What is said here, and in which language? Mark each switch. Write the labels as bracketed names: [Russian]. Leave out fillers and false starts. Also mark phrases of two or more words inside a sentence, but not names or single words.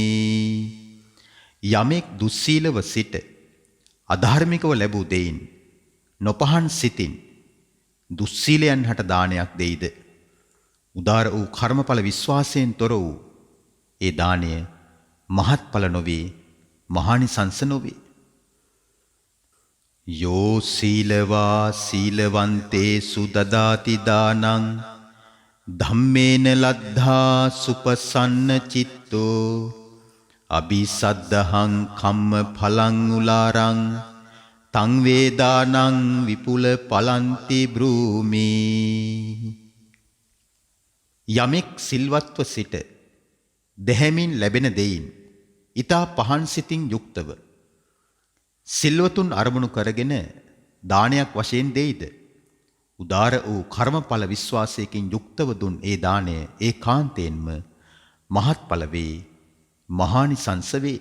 [Sinhala] යමෙක් දුස්සීලව සිට අධාර්මිකව ලැබූ දෙයින් නොපහන් සිතින් දුස්සීලයන් හට දානයක් දෙයිද, උදාර වූ කර්මඵල විශ්වාසයෙන් තොර වූ ඒ දානය මහත්ඵල නොවේ, මහානිසංස නොවේ. [Pali] යෝ සීලවා සීලවන්තේසු දදාති දානං ධම්මේන ලද්ධා සුපසන්න චිත්තෝ අபிසද්දහං කම්ම පලං උලාරං තං වේදානං විපුල පලන්ති බ්‍රූමි. [Sinhala] යමෙක් සිල්වත්ව සිට දෙහැමින් ලැබෙන දෙයින් ඊතා පහන් සිතින් යුක්තව සිල්වතුන් අරමුණු කරගෙන දානයක් වශයෙන් දෙයිද, උදාර වූ කර්මඵල විශ්වාසයකින් යුක්තව දුන් ඒ දාණය ඒකාන්තයෙන්ම මහත්ඵල වේ, මහානිසංස වේ.